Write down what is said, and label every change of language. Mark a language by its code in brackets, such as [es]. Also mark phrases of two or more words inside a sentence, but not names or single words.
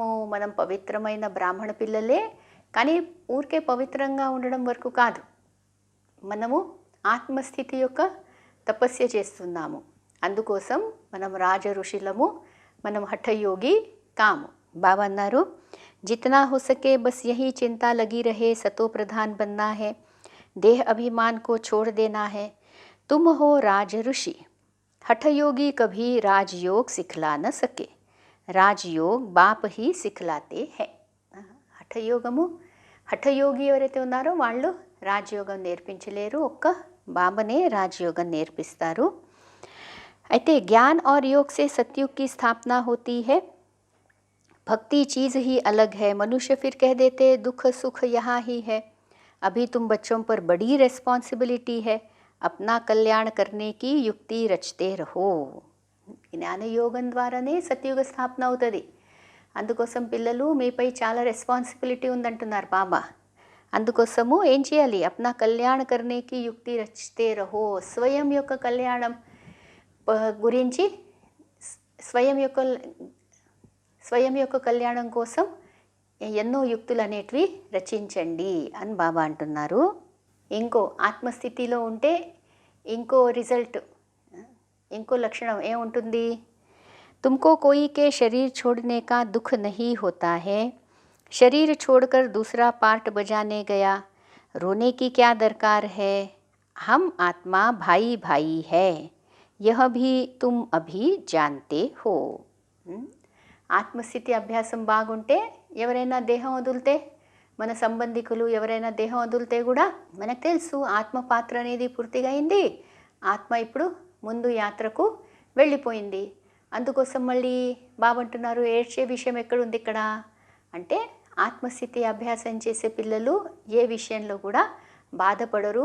[te] మనం పవిత్రమైన బ్రాహ్మణ పిల్లలే, కానీ ఊరికే పవిత్రంగా ఉండడం వరకు కాదు, మనము ఆత్మస్థితి యొక్క తపస్య చేస్తున్నాము. అందుకోసం మనం రాజ ఋషులము, మనం హఠయోగి కాము. బాబా అన్నారు, [hi] जितना हो सके बस यही चिंता लगी रहे, सतो प्रधान बनना है, देह अभिमान को छोड़ देना है. तुम हो राज ऋषि. हठयोगी कभी राजयोग सिखला न सके, राजयोग बाप ही सिखलाते हैं. [te] హఠయోగము, హఠయోగి ఎవరైతే ఉన్నారో వాళ్ళు రాజయోగం నేర్పించలేరు, ఒక్క బాబానే రాజయోగం నేర్పిస్తారు. [hi] అయితే ज्ञान और योग से सतयुग की स्थापना होती है। भक्ति चीज़ ही अलग है। मनुष्य फिर कह देते दुख सुख यहाँ ही है। अभी तुम बच्चों पर बड़ी రెస్పాన్సిబిలిటీ है। अपना कल्याण करने की युक्ति रचते रहो। [te] జ్ఞానయోగం ద్వారానే సత్యుగ స్థాపన అవుతుంది. అందుకోసం పిల్లలు మీపై చాలా రెస్పాన్సిబిలిటీ ఉందంటున్నారు బాబా. అందుకోసము ఏం చేయాలి? [hi] अपना कल्याण करने की युक्ति रचते रहो. [te] స్వయం యొక్క కళ్యాణం గురించి స్వయం యొక్క కళ్యాణం కోసం ఎన్నో యుక్తులు అనేటివి రచించండి అని బాబా అంటున్నారు. ఇంకో ఆత్మస్థితిలో ఉంటే ఇంకో రిజల్ట్, ఇంకో లక్షణం ఏముంటుంది? [hi] तुमको कोई के शरीर छोड़ने का दुख नहीं होता है। शरीर छोड़कर दूसरा पार्ट बजाने गया, रोने की क्या दरकार है। हम आत्मा भाई भाई है, यह भी तुम अभी जानते हो. [te] ఆత్మస్థితి అభ్యాసం బాగుంటే ఎవరైనా దేహం వదిలితే, మన సంబంధికులు ఎవరైనా దేహం వదిలితే కూడా మనకు తెలుసు ఆత్మ పాత్ర అనేది పూర్తిగా అయింది, ఆత్మ ఇప్పుడు ముందు యాత్రకు వెళ్ళిపోయింది. అందుకోసం మళ్ళీ బాబా అంటున్నారు ఏడ్చే విషయం ఎక్కడుంది ఇక్కడ అంటే, ఆత్మస్థితి అభ్యాసం చేసే పిల్లలు ఏ విషయంలో కూడా బాధపడరు.